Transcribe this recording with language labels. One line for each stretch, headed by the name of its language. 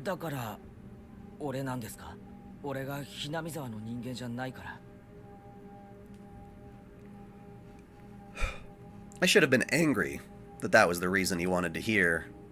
Japanese: だから俺なんですか？俺がひなみ沢の人間じゃないから。
English: I should have been angry that was the reason he wanted to hear.